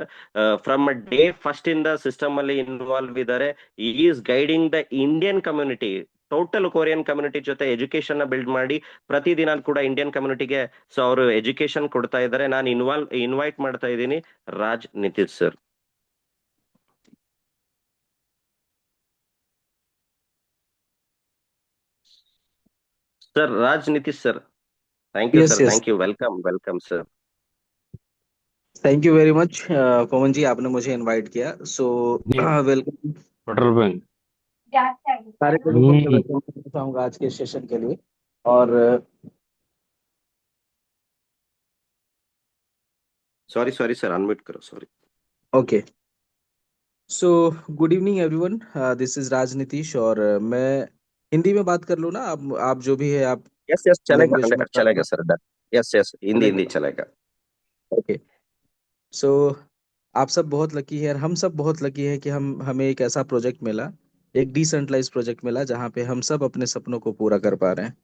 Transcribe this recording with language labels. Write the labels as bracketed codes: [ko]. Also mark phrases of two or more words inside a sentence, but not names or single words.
[en] from day first [kn] ಇಂದ ಸಿಸ್ಟಮ್ ಅಲ್ಲಿ ಇನ್ವಾಲ್ವ್ ಇದ್ದಾರೆ. [en] is guiding the Indian community, total Korean community [kn] ಜೊತೆ ಎಜುಕೇಶನ್ ನ ಬಿಲ್ಡ್ ಮಾಡಿ ಪ್ರತಿದಿನ ಕೂಡ [en] Indian community [kn] ಸೊ ಅವರು ಎಜುಕೇಶನ್ ಕೊಡ್ತಾ ಇದ್ದಾರೆ. ನಾನು ಇನ್ವೈಟ್ ಮಾಡ್ತಾ ಇದ್ದೀನಿ ರಾಜ್ ನಿತೀಶ್ ಸರ್. [hi] सर राज नीतीश सर, [en] thank you [hi] यस सर, यस [en] thank you, welcome welcome sir. thank you very much [hi] पवन जी, आपने मुझे इनवाइट किया। सो जी वेलकम [en] petrol bank. [hi] सारे लोगों को मैं वेलकम करना चाहूंगा आज के सेशन के लिए। और [en] sorry sorry sir, [hi] अनम्यूट करो, सॉरी. [en] okay, so good evening everyone, this is Raj Nitish. [hi] और मैं हिंदी में बात कर लूँ ना? आप जो भी है आप यस यस, चलेगा, लैंग्वेज में चलेगा सर, [en] done. yes yes, [hi] हिंदी हिंदी चलेगा. [en] okay, so [hi] आप सब बहुत लकी है और हम सब बहुत लकी है कि हमें एक ऐसा प्रोजेक्ट मिला, एक [en] decentralise project [hi] मिला जहाँ पे हम सब अपने सपनों को पूरा कर पा रहे हैं।